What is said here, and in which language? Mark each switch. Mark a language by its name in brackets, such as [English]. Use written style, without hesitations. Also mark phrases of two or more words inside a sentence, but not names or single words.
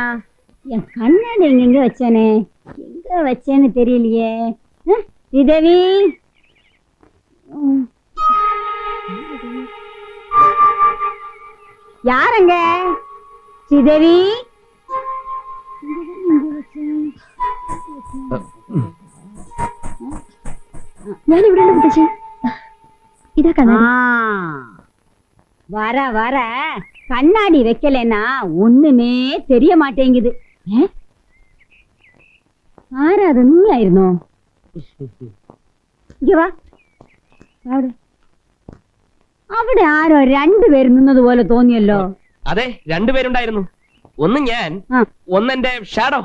[Tamil] என் கண்ணாடி எங்க வச்சேனே, எங்க வச்சேன்னு தெரியலையே. ஸ்ரீதேவி, யாரங்க? ஸ்ரீதேவி, [Malayalam] ഞാൻ ഇവിടെ മുത്തശ്ശി. ഇതാ കണ്ണാടി. [Tamil] வர வர கண்ணாடி வைக்கலன்னா ஒண்ணுமே தெரிய மாட்டேங்குது. [Malayalam] ആരാ അത്? നീ ആയിരുന്നോ? വാ, അവിടെ ആരോ രണ്ടുപേര് നിന്നത് പോലെ തോന്നിയല്ലോ. അതെ, രണ്ടുപേരുണ്ടായിരുന്നു. ഒന്ന് ഞാൻ, ഒന്നെന്റെ ഷാഡോ.